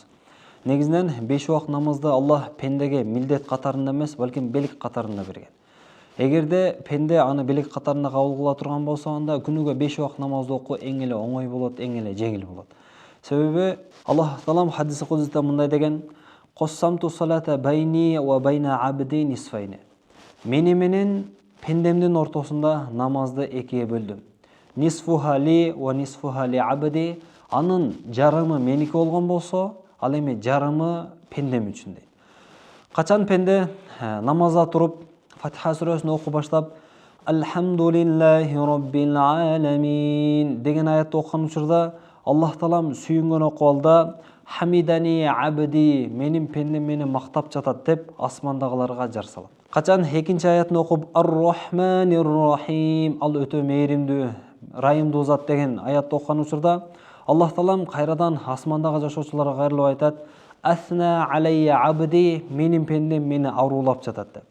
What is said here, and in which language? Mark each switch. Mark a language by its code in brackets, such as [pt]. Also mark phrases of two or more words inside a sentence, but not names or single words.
[ky] Негизинен 5 убак намазды Аллах пендеге милдет катарында эмес, балким белек катарында берген. Эгерде пенде аны белек катарында кабыл кыла турган болсо, анда күнүгө 5 убак намазды окуу эң эле оңой болот, эң эле жеңил болот. Себеби Аллах Таалам хадиси кудусда мындай деген: [ar] «قسمت الصلاة بيني وبين عبدي نصفين». [ky] Мени менен пендемдин ортосунда намазды экиге бөлдүм. [ar] نصفها لي ونصفها لعبدي. [ky] Анын жарымы меники болгон болсо, ал эми жарымы пендем үчүн дейт. Качан пенде намазда туруп Фатиха сүрөсүн окуп баштап [ar] «الحمد لله رب العالمين» [ky] деген аятты окуган учурда Аллах Таалам сүйүнгөн окуалда [ar] «حمدني عبدي», [ky] менин пендем мени мактап жатат деп асмандагыларга жар салат. Качан экинчи аятын окуп [ar] «الرحمن الرحيم», [ky] ал өтө мээримдүү, райымдуу зат деген аятты окуган учурда Аллах Таалам кайрадан асмандагы жашоочуларга кайрылып айтат: [ar] «أثنى علي عبدي», [ky] менин пендем мени аруулап жатат деп.